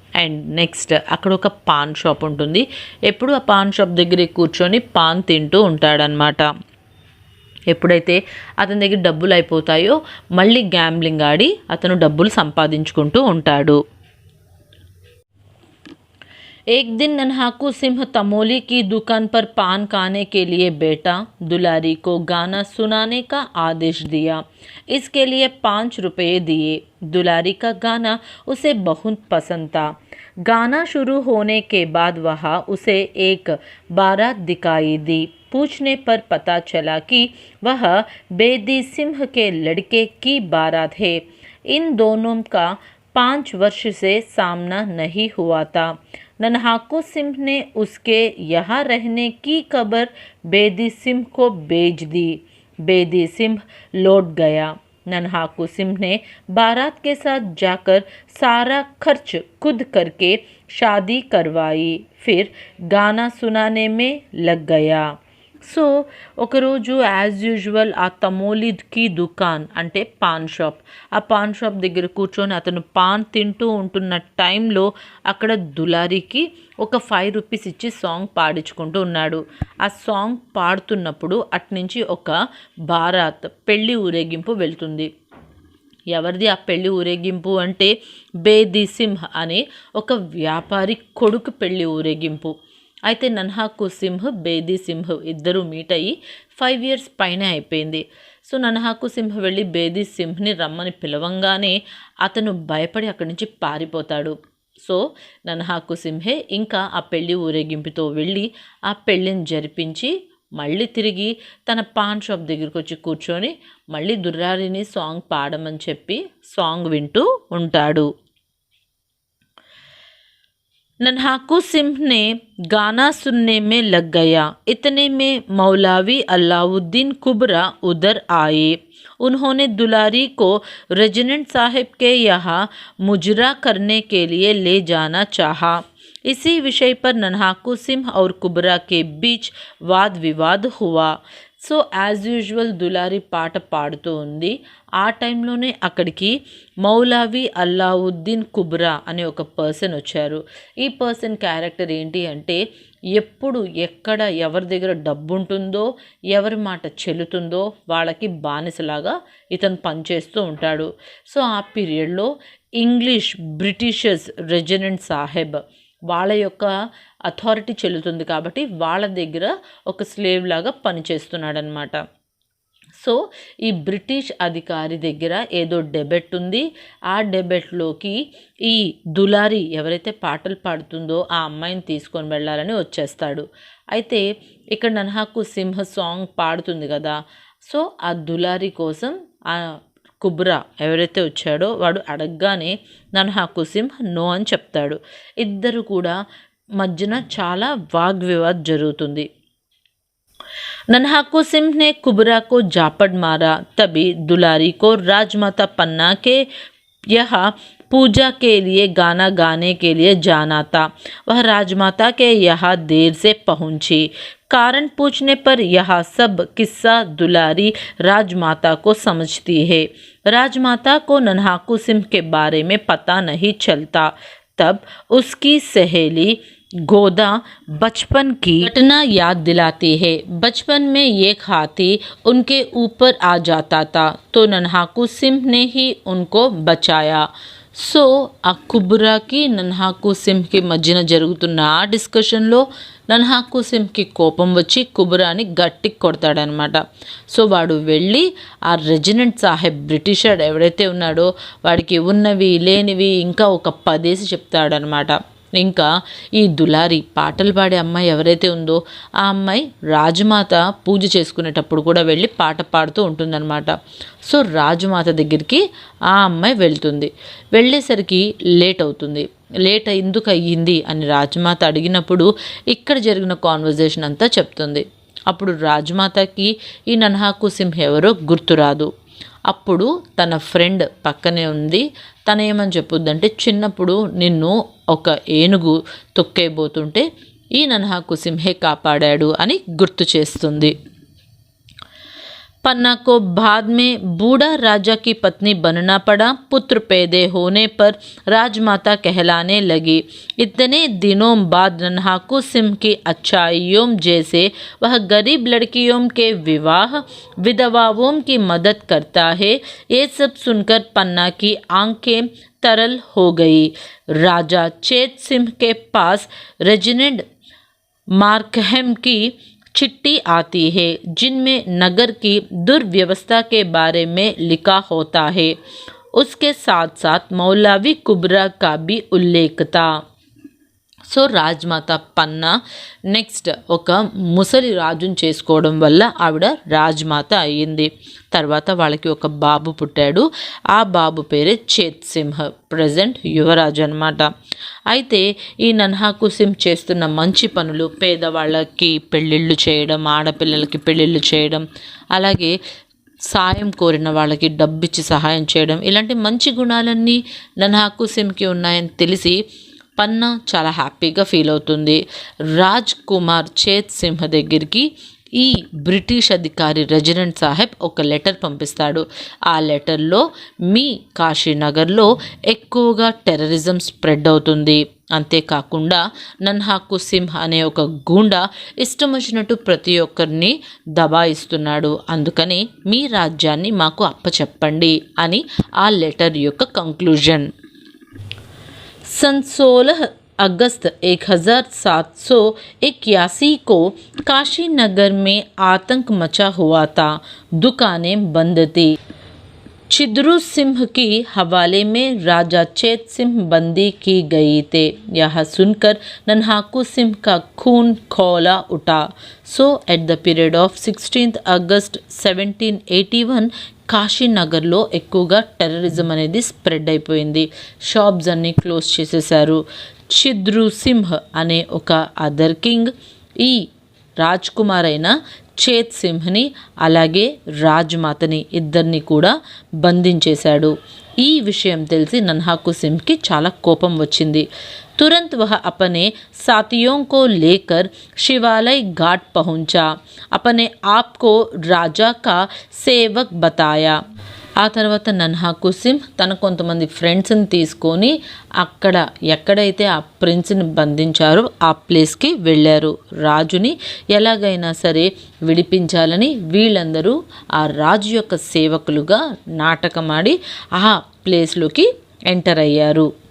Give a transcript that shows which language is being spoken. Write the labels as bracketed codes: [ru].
[te] And next అక్కడ ఒక pan shop ఉంటుంది. ఎప్పుడు ఆ పాన్ షాప్ దగ్గర కూర్చొని పాన్ తింటూ ఉంటాడనమాట. ఎప్పుడైతే అతని దగ్గర డబ్బులు అయిపోతాయో మళ్ళీ గ్యాంబ్లింగ్ ఆడి అతను డబ్బులు సంపాదించుకుంటూ ఉంటాడు. [hi] एक दिन नन्हाकू सिंह तमोली की दुकान पर पान खाने के लिए बैठा. दुलारी को गाना सुनाने का आदेश दिया. इसके लिए 5 रुपये दिए. दुलारी का गाना उसे बहुत पसंद था. गाना शुरू होने के बाद वहाँ उसे एक बारात दिखाई दी। पूछने पर पता चला कि वह बेदी सिंह के लड़के की बारात है। इन दोनों का 5 वर्ष से सामना नहीं हुआ था। नन्हाकू सिंह ने उसके यहाँ रहने की खबर बेदी सिंह को भेज दी। बेदी सिंह लौट गया। नन्हाकू सिंह ने बारात के साथ जाकर सारा खर्च खुद करके शादी करवाई, फिर गाना सुनाने में लग गया। [te] సో ఒకరోజు యాజ్ యూజువల్ ఆ తమోలిద్కి దుకాన్ అంటే పాన్ షాప్, ఆ పాన్ షాప్ దగ్గర కూర్చొని అతను పాన్ తింటూ ఉంటున్న టైంలో అక్కడ దులారికి ఒక 5 రూపీస్ ఇచ్చి సాంగ్ పాడించుకుంటూ ఉన్నాడు. ఆ సాంగ్ పాడుతున్నప్పుడు అట్నుంచి ఒక బారాత్ పెళ్ళి ఊరేగింపు వెళ్తుంది. ఎవరిది ఆ పెళ్ళి ఊరేగింపు అంటే బేదీ సింహ్ అనే ఒక వ్యాపారి కొడుకు పెళ్ళి ఊరేగింపు. అయితే నన్హాకు సింహ్ బేదీ సింహ్ ఇద్దరు మీట్ అయ్యి 5 ఇయర్స్ పైన అయిపోయింది. సో నన్హాకు సింహ్ వెళ్ళి బేదీ సింహ్ని రమ్మని పిలవంగానే అతను భయపడి అక్కడి నుంచి పారిపోతాడు. సో నన్హాకు సింహే ఇంకా ఆ పెళ్ళి ఊరేగింపుతో వెళ్ళి ఆ పెళ్ళిని జరిపించి మళ్ళీ తిరిగి తన పాన్ షాప్ దగ్గరికి వచ్చి కూర్చొని మళ్ళీ దుర్రారిని సాంగ్ పాడమని చెప్పి సాంగ్ వింటూ ఉంటాడు. [hi] नन्हाकू सिंह ने गाना सुनने में लग गया। इतने में मौलवी अलाउद्दीन कुबरा उधर आए। उन्होंने दुलारी को रेजिडेंट साहब के यहाँ मुजरा करने के लिए ले जाना चाहा। इसी विषय पर नन्हाकू सिंह और कुबरा के बीच वाद विवाद हुआ. [te] సో యాజ్ యూజువల్ దులారి పాట పాడుతూ ఉంది. ఆ టైంలోనే అక్కడికి మౌలవి అల్లావుద్దీన్ కుబ్రా అనే ఒక పర్సన్ వచ్చారు. ఈ పర్సన్ క్యారెక్టర్ ఏంటి అంటే ఎప్పుడు ఎక్కడ ఎవరి దగ్గర డబ్బు ఉంటుందో, ఎవరి మాట చెల్లుతుందో వాళ్ళకి బానిసలాగా ఇతను పనిచేస్తూ ఉంటాడు. సో ఆ పీరియడ్లో ఇంగ్లీష్ బ్రిటిషర్స్ రెజిడెంట్ సాహెబ్ వాళ్ళ యొక్క అథారిటీ చెల్లుతుంది కాబట్టి వాళ్ళ దగ్గర ఒక స్లేవ్ లాగా పనిచేస్తున్నాడనమాట. సో ఈ బ్రిటిష్ అధికారి దగ్గర ఏదో డెబెట్ ఉంది. ఆ డెబెట్లోకి ఈ దులారి ఎవరైతే పాటలు పాడుతుందో ఆ అమ్మాయిని తీసుకొని వెళ్ళాలని వచ్చేస్తాడు. అయితే ఇక్కడ నన్హాకు సింహ సాంగ్ పాడుతుంది కదా, సో ఆ దులారి కోసం ఆ కుబ్రా ఎవరైతే వచ్చాడో వాడు అడగగానే నన్హాకు సింహ్ నో అని చెప్తాడు. ఇద్దరు కూడా మధ్యన చాలా వాగ్వివాద్ జరుగుతుంది. [hi] नन्हाकू सिंह ने कुबरा को झापड़ मारा. तभी दुलारी को राजमाता पन्ना के यहाँ पूजा के लिए गाना गाने के लिए जाना था. वह राजमाता के यहाँ देर से पहुंची. कारण पूछने पर यह सब किस्सा दुलारी राजमाता को समझती है. राजमाता को नन्हाकू सिंह के बारे में पता नहीं चलता. तब उसकी सहेली गोदा बचपन की घटना याद दिलाती है. बचपन में एक हाथी उनके ऊपर आ जाता था तो नन्हाकू सिंह ने ही उनको बचाया. [te] సో ఆ కుబ్రాకి నన్హాకు సింహ్కి మధ్యన జరుగుతున్న ఆ డిస్కషన్లో నన్హాకు సింహ్కి కోపం వచ్చి కుబ్రాని గట్టి కొడతాడనమాట. సో వాడు వెళ్ళి ఆ రెజిడెంట్ సాహెబ్ బ్రిటిషర్ ఎవరైతే ఉన్నాడో వాడికి ఉన్నవి లేనివి ఇంకా ఒక 10 చెప్తాడనమాట. ఇంకా ఈ దులారి పాటలు పాడే అమ్మాయి ఎవరైతే ఉందో ఆ అమ్మాయి రాజమాత పూజ చేసుకునేటప్పుడు కూడా వెళ్ళి పాట పాడుతూ ఉంటుందన్నమాట. సో రాజమాత దగ్గరికి ఆ అమ్మాయి వెళ్తుంది. వెళ్ళేసరికి లేట్ అవుతుంది. లేట్ ఎందుకు అయ్యింది అని రాజమాత అడిగినప్పుడు ఇక్కడ జరిగిన కాన్వర్జేషన్ అంతా చెప్తుంది. అప్పుడు రాజమాతకి ఈ నన్హాకు సింహ్ ఎవరో గుర్తురాదు. అప్పుడు తన ఫ్రెండ్ పక్కనే ఉంది. తను ఏమని చెప్పుద్దంటే, చిన్నప్పుడు నిన్ను ఒక ఏనుగు తొక్కేయబోతుంటే ఈ నన్హాకు సింహే కాపాడాడు అని గుర్తు చేస్తుంది. [hi] पन्ना को बाद में बूढ़ा राजा की पत्नी बनना पड़ा. पुत्र पैदा होने पर राजमाता कहलाने लगी. इतने दिनों बाद नन्हाकू सिंह की अच्छाइयों जैसे वह गरीब लड़कियों के विवाह, विधवाओं की मदद करता है, ये सब सुनकर पन्ना की आंखें तरल हो गई. राजा चेत सिंह के पास रेजिडेंट मार्कहेम की चिट्ठी आती है जिनमें नगर की दुर्व्यवस्था के बारे में लिखा होता है. उसके साथ साथ मौलवी कुबरा का भी उल्लेख था. [te] సో రాజ్మాత పన్నా నెక్స్ట్ ఒక ముసలి రాజుని చేసుకోవడం వల్ల ఆవిడ రాజ్మాత అయ్యింది. తర్వాత వాళ్ళకి ఒక బాబు పుట్టాడు. ఆ బాబు పేరే చేత్ సింహ్, ప్రజెంట్ యువరాజు అనమాట. అయితే ఈ నన్హాకు సింహ్ చేస్తున్న మంచి పనులు, పేదవాళ్ళకి పెళ్ళిళ్ళు చేయడం, ఆడపిల్లలకి పెళ్ళిళ్ళు చేయడం, అలాగే సాయం కోరిన వాళ్ళకి డబ్బిచ్చి సహాయం చేయడం, ఇలాంటి మంచి గుణాలన్నీ నన్హాకు సింహ్కి ఉన్నాయని తెలిసి పన్నా చాలా హ్యాపీగా ఫీల్ అవుతుంది. రాజ్ కుమార్ చేత్ సింహ్ దగ్గరికి ఈ బ్రిటిష్ అధికారి రెజిడెంట్ సాహెబ్ ఒక లెటర్ పంపిస్తాడు. ఆ లెటర్లో మీ కాశీనగర్లో ఎక్కువగా టెర్రరిజం స్ప్రెడ్ అవుతుంది, అంతేకాకుండా నన్హాకు సింహ్ అనే ఒక గూండా ఇష్టం వచ్చినట్టు ప్రతి ఒక్కరిని దబాయిస్తున్నాడు, అందుకని మీ రాజ్యాన్ని మాకు అప్పచెప్పండి అని ఆ లెటర్ యొక్క కంక్లూజన్. [hi] सन 16 अगस्त 1781 को काशी नगर में आतंक मचा हुआ था। दुकानें बंद थी। चिद्रू सिंह की हवाले में राजा चेत सिंह बंदी की गई थे। यह सुनकर नन्हाकू सिंह का खून खौला उठा. [en] So at the period of 16th August 1781 [te] కాశీనగర్లో ఎక్కువగా టెర్రరిజం అనేది స్ప్రెడ్ అయిపోయింది. షాప్స్ అన్నీ క్లోజ్ చేసేశారు. చిద్రు సింహ్ అనే ఒక అదర్ కింగ్ ఈ రాజ్ కుమార్ అయిన చేత్ సింహ్ని అలాగే రాజ్మాతని ఇద్దరిని కూడా బంధించేశాడు. ఈ విషయం తెలిసి నన్హాకు సింహ్కి చాలా కోపం వచ్చింది. [hi] तुरंत वह अपने साथियों को लेकर शिवालय घाट पहुंचा. अपने आप को राजा का सेवक बताया. [te] ఆ తర్వాత నన్హాకు సింహ్ తన కొంతమంది ఫ్రెండ్స్ని తీసుకొని అక్కడ ఎక్కడైతే ఆ ప్రిన్స్ని బంధించారో ఆ ప్లేస్కి వెళ్ళారు. రాజుని ఎలాగైనా సరే విడిపించాలని వీళ్ళందరూ ఆ రాజు యొక్క సేవకులుగా నాటకమాడి ఆ ప్లేస్లోకి ఎంటర్ అయ్యారు.